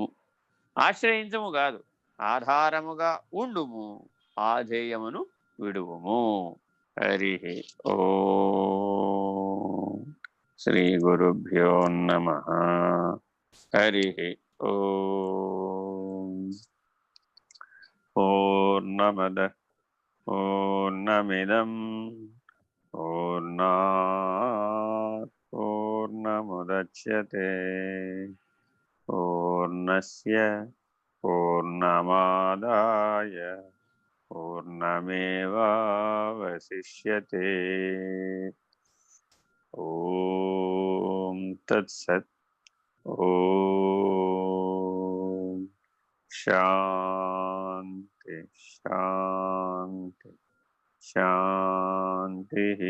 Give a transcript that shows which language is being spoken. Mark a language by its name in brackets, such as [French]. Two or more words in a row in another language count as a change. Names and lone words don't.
[Telugu] ఆశ్రయించము కాదు, ఆధారముగా ఉండుము, ఆధేయమును విడువుము. [Sanskrit] హరి ఓం. శ్రీ గురుభ్యో నమః. హరి ఓం. పూర్ణమద పూర్ణమిదం పూర్ణాత్ పూర్ణముదచ్యతే పూర్ణస్య పూర్ణమాదాయ పూర్ణమేవావశిష్యతే. ఓం తత్సత్. ఓం శాంతి శాంతి శాంతి.